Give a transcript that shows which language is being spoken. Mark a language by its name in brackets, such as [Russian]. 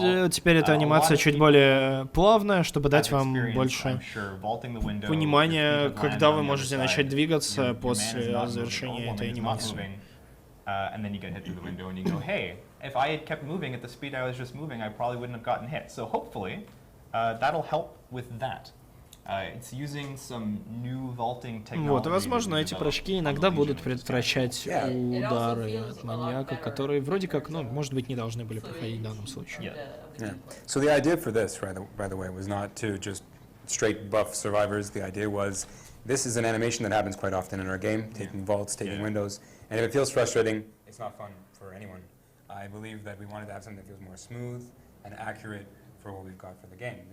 [Russian] Теперь эта анимация чуть более плавная, чтобы дать вам больше понимания, когда вы можете начать двигаться после завершения этой анимации. [English] And then you get hit through the window and you go, hey, if I had kept moving at the speed I was just moving, I probably wouldn't have gotten hit. So hopefully that'll help with that. It's using some new vaulting technology. [Russian] Вот, и, возможно, эти прыжки иногда будут предотвращать удары от маньяка, которые вроде как, может быть, не должны были проходить в данном случае. [English] So the idea for this, by the way, was not to just straight buff survivors. The idea was this is an animation that happens quite often in our game, taking vaults, taking windows. And if it feels frustrating, it's not fun for anyone. I believe that we wanted to have something that feels more smooth and accurate for what we've got for the game.